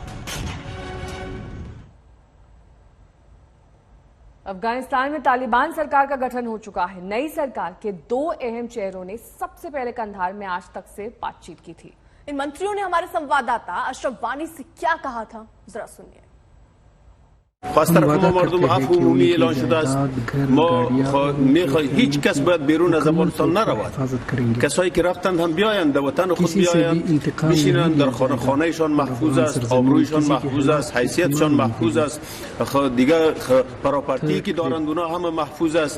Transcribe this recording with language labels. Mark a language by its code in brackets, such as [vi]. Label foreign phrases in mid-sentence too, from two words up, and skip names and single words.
[hi] अफगानिस्तान में तालिबान सरकार का गठन हो चुका है। नई सरकार के 2 अहम चेहरों ने सबसे पहले कंधार में आज तक से बातचीत की थी। इन मंत्रियों ने हमारे संवाददाता अशरफ वानी से क्या कहा था, जरा सुनिए। [fa] از طرف ما مردم عفو عمومی اعلان شده است. ما میخواهیم هیچ کس باید بیرون از افغانستان نرود. کسایی که رفتند هم بیایند، در وطن خود بیایند، بشینند، در خانهشان محفوظ است، آبرویشان محفوظ است، حیثیتشان محفوظ است، دیگه پراپرتی که دارند اونا همه محفوظ است.